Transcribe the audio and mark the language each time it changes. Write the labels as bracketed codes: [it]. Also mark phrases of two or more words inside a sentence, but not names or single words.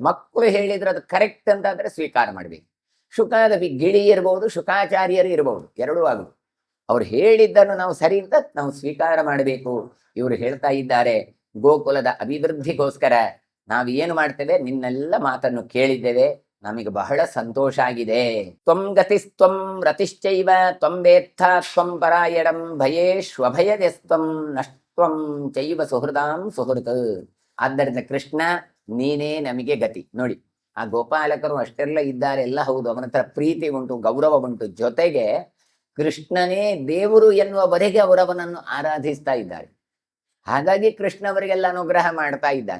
[kn] ಮಕ್ಕಳು ಹೇಳಿದ್ರೆ ಅದು ಕರೆಕ್ಟ್ ಅಂತಾದ್ರೆ ಸ್ವೀಕಾರ ಮಾಡ್ಬೇಕು. ಶುಕಾದಪಿ, ಗಿಳಿ ಇರ್ಬಹುದು, ಶುಕಾಚಾರ್ಯರು ಇರಬಹುದು, ಎರಡೂ ಆಗುದು. ಅವ್ರು ಹೇಳಿದ್ದನ್ನು ನಾವು ಸರಿ ಅಂತ ನಾವು ಸ್ವೀಕಾರ ಮಾಡಬೇಕು. ಇವರು ಹೇಳ್ತಾ ಇದ್ದಾರೆ, ಗೋಕುಲದ ಅಭಿವೃದ್ಧಿಗೋಸ್ಕರ ನಾವು ಏನು ಮಾಡ್ತೇವೆ, ನಿನ್ನೆಲ್ಲ ಮಾತನ್ನು ಕೇಳಿದ್ದೇವೆ, ನಮಗೆ ಬಹಳ ಸಂತೋಷ ಆಗಿದೆ. [sa] ತ್ವಂ ಗತಿಸ್ತ್ವಂ ರತಿಶ್ಚೈವ ತ್ವಂ ವೇತ್ಥ ತ್ವಂ ಪರಾಯಣಂ ಭಯೇಶ್ವಭಯದೆಸ್ತ್ವಂ ನಷ್ಟ್ವಂ ಚೈವ ಸುಹೃದಾಂ ಸುಹೃತ್. [kn] ಆದ್ದರಿಂದ ಕೃಷ್ಣ ನೀನೇ ನಮಗೆ ಗತಿ. ನೋಡಿ, ಆ ಗೋಪಾಲಕರು ಅಷ್ಟೆಲ್ಲ ಇದ್ದಾರೆ, ಎಲ್ಲ ಹೌದು, ಅವನ ಹತ್ರ ಪ್ರೀತಿ ಉಂಟು, ಗೌರವ ಉಂಟು, ಜೊತೆಗೆ ಕೃಷ್ಣನೇ ದೇವರು ಎನ್ನುವವರೆಗೆ ಅವರವನನ್ನು ಆರಾಧಿಸ್ತಾ ಇದ್ದಾರೆ. ಹಾಗಾಗಿ ಕೃಷ್ಣ ಅವರಿಗೆಲ್ಲ ಅನುಗ್ರಹ ಮಾಡ್ತಾ ಇದ್ದಾನೆ.